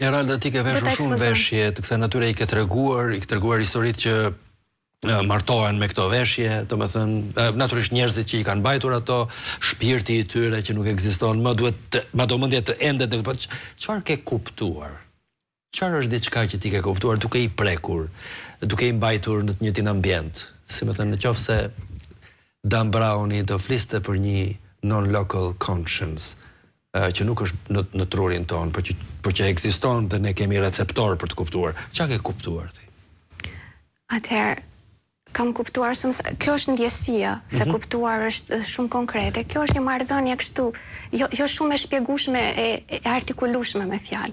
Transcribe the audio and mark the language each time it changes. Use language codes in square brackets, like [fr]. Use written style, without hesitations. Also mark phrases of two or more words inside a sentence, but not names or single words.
[sq] Eralda, ti ke veshur shumë veshje të kësaj natyre, i ke treguar historitë që martohen me këto veshje, domethënë natyrisht njerëzit që i kanë mbajtur ato, shpirti i tyre që nuk ekziston më, duhet madhomendje të endet. Po çfarë ke kuptuar? Çfarë është diçka që ti ke kuptuar duke i prekur, duke i mbajtur në të njëjtin ambient? Si më thënë, nëse Dan Browni do fliste për një [en] non-local conscience, [sq] që nuk është në trurin tonë, por që ekziston dhe ne kemi receptor për të kuptuar. Çfarë ke kuptuar ti? Atëherë, kam kuptuar shumë, kjo është ndjesia, se kuptuar është shumë konkrete. Kjo është një marrëdhënie kështu, jo shumë e shpjegueshme e artikulueshme me fjalë.